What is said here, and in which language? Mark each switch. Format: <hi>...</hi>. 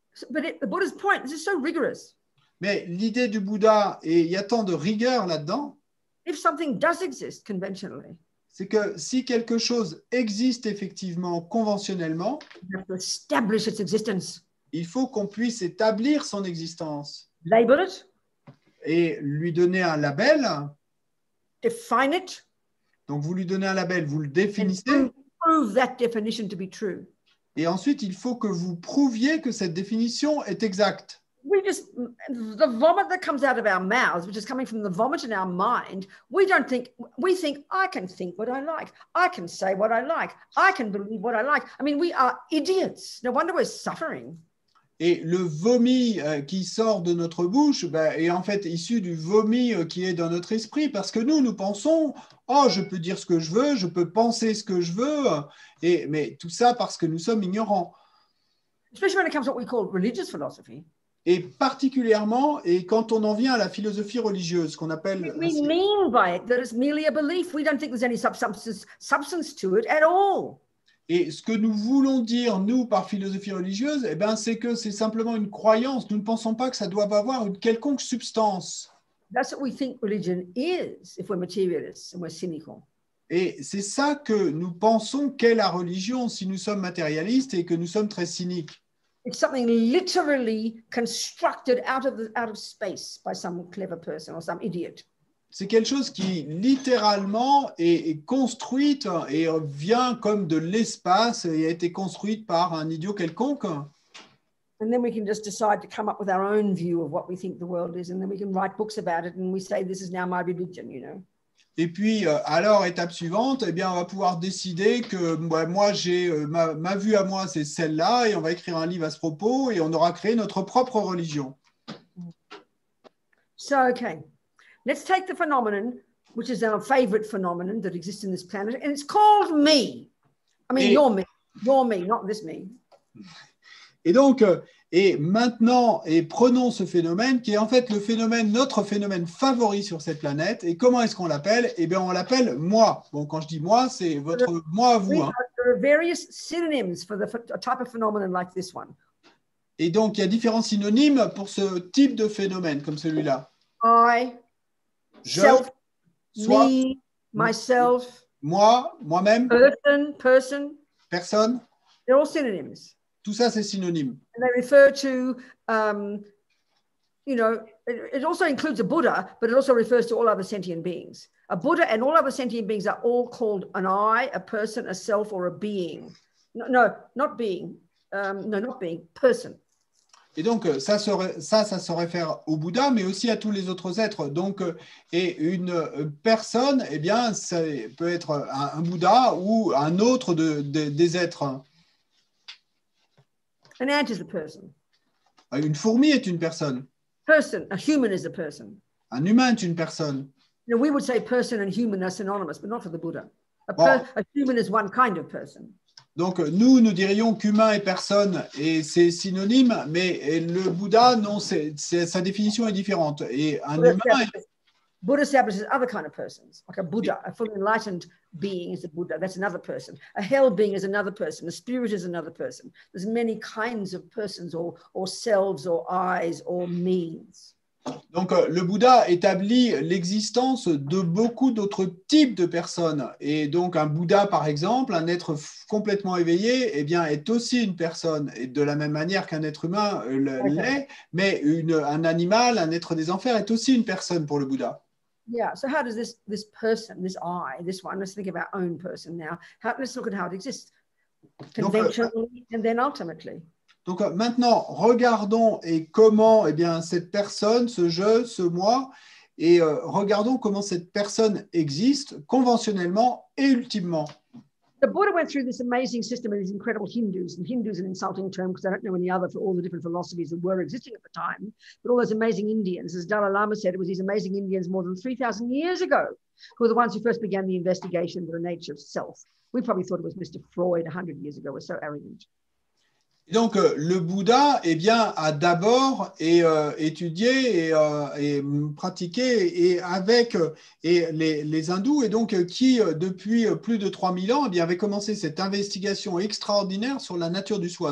<en>But the Buddha's point, this is so rigorous.</en> <fr>Mais l'idée du Bouddha, et il y a tant de rigueur là-dedans,</fr> <en>if something does exist conventionally,</en> <fr>c'est que si quelque chose existe effectivement conventionnellement,</fr> <en>you have to establish its existence.</en> <fr>Il faut qu'on puisse établir son existence.</fr> <en>Label it.</en> <fr>Et lui donner un label.</fr> <en>define it,</en> <fr>Donc, vous lui donnez un label, vous le définissez,</fr> <en>and prove that definition to be true.</en> <fr>et ensuite, il faut que vous prouviez que cette définition est exacte.</fr> <en>We just, the vomit that comes out of our mouths, which is coming from the vomit in our mind, we think, I can think what I like. I can say what I like. I can believe what I like. I mean, we are idiots. No wonder we're suffering.</en> <fr>Et le vomi qui sort de notre bouche est en fait issu du vomi qui est dans notre esprit, parce que nous pensons, oh, je peux dire ce que je veux, je peux penser ce que je veux, mais tout ça parce que nous sommes ignorants.</fr> <en>Especially when it comes to what we call religious philosophy.</en> <fr>Et particulièrement, et quand on en vient à la philosophie religieuse, qu'on appelle...</fr> <en>We mean by it that it's merely a belief. We don't think there's any substance to it at all.</en> <fr>Et ce que nous voulons dire, nous, par philosophie religieuse, c'est que c'est simplement une croyance. Nous ne pensons pas que ça doit avoir une quelconque substance.</fr> <en>That's what we think religion is if we're materialists and we're cynical.</en> <fr>Et c'est ça que nous pensons qu'est la religion si nous sommes matérialistes et que nous sommes très cyniques.</fr> <en>It's something literally constructed out of space by some clever person or some idiot.</en> <fr>C'est quelque chose qui littéralement est construite et vient comme de l'espace et a été construite par un idiot quelconque.</fr> <en>And then we can just decide to come up with our own view of what we think the world is, and then we can write books about it, and we say this is now my religion, you know.</en> <fr>Et puis, alors, étape suivante, on va pouvoir décider que moi, j'ai ma vue à moi, c'est celle-là, et on va écrire un livre à ce propos, et on aura créé notre propre religion.</fr> <en>So, okay. Let's take the phenomenon, which is our favorite phenomenon that exists in this planet, and it's called me. I mean, you're me, not this me.</en> <fr>Et donc, et maintenant, prenons ce phénomène qui est en fait notre phénomène favori sur cette planète. Et comment est-ce qu'on l'appelle? Eh bien, on l'appelle moi. Bon, quand je dis moi, c'est votre moi à vous. Hein.</fr> <en>There are various synonyms for a type of phenomenon like this one.</en> <fr>Et donc, il y a différents synonymes pour ce type de phénomène comme celui-là.</fr> <en>I, self,</en> <fr>soi,</fr> <en>me, myself,</en> <fr>moi-même,</fr> <en>person.</en> <fr>Personne.</fr> <en>They're all synonyms.</en> <fr>Tout ça, c'est synonyme.</fr> <en>And they refer to, it also includes a Buddha, but it also refers to all other sentient beings. A Buddha and all other sentient beings are all called an I, a person, a self, or a being. Not being, person.</en> <fr>Et donc, ça se réfère au Bouddha, mais aussi à tous les autres êtres. Donc, et une personne, eh bien, ça peut être un Bouddha ou un autre des êtres.</fr> <en>An ant is a person.</en> <fr>Une fourmi est une personne.</fr> <en>A human is a person.</en> <fr>Un humain est une personne.</fr> <en>We would say person and human are synonymous, but not for the Buddha. A human is one kind of person.</en> <fr>Donc, nous dirions qu'humain et personne, et c'est synonyme, mais le Bouddha, non, sa définition est différente. Et un humain...</fr> <en>Buddha establishes other kind of persons, like a Buddha, a fully enlightened being is a Buddha, that's another person. A hell being is another person, a spirit is another person. There's many kinds of persons or selves or eyes or means.</en> <fr>Donc, le Bouddha établit l'existence de beaucoup d'autres types de personnes. Et donc, un Bouddha, par exemple, un être complètement éveillé, eh bien, est aussi une personne. Et de la même manière qu'un être humain l'est, mais un animal, un être des enfers est aussi une personne pour le Bouddha.</fr> <en>Yeah, so how does this person, this I, this one, let's think of our own person now. Let's look at how it exists conventionally and then ultimately.</en> <fr>Donc maintenant, regardons comment cette personne, ce je, ce moi, et regardons comment cette personne existe conventionnellement et ultimement.</fr> <en>The Buddha went through this amazing system of these incredible Hindus, and Hindu is an insulting term because I don't know any other for all the different philosophies that were existing at the time, but all those amazing Indians, as Dalai Lama said, it was these amazing Indians more than 3,000 years ago who were the ones who first began the investigation into the nature of self. We probably thought it was Mr. Freud 100 years ago. We're so arrogant.</en> <fr>Donc, le Bouddha a d'abord étudié et pratiqué avec les hindous, et donc qui, depuis plus de 3000 ans, avaient commencé cette investigation extraordinaire sur la nature du soi.</fr>